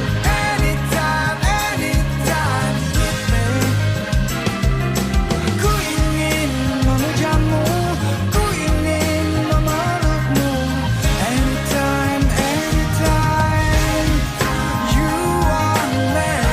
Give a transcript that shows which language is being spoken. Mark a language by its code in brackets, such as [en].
[en] Anytime, anytime you need me. [id] Ku ingin memujamu, ku ingin memelukmu. [en] Anytime, anytime you want me.